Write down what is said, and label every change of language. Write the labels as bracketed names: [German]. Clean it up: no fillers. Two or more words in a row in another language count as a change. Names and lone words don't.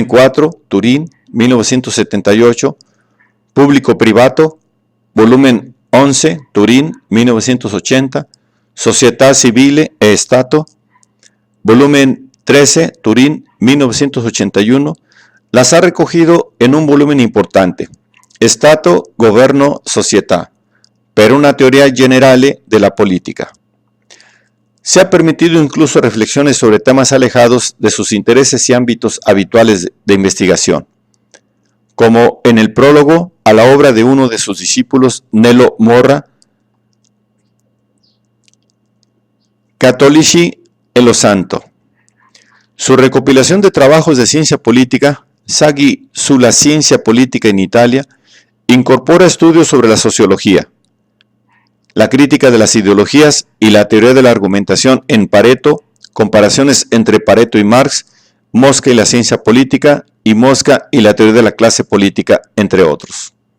[Spanish] 4, Turín, 1978, Público Privato, volumen 11, Turín, 1980, Società Civile e Stato, volumen 13, Turín, 1981, las ha recogido en un volumen importante, Stato, Governo, Società, per una teoria generale della politica. se ha permitido incluso reflexiones sobre temas alejados de sus intereses y ámbitos habituales de investigación, como en el prólogo a la obra de uno de sus discípulos, Nello Morra, Cattolici e lo Santo. Su recopilación de trabajos de ciencia política, Saggi sulla ciencia politica in Italia, incorpora estudios sobre la sociología, la crítica de las ideologías y la teoría de la argumentación en Pareto, comparaciones entre Pareto y Marx, Mosca y la ciencia política y Mosca y la teoría de la clase política, entre otros.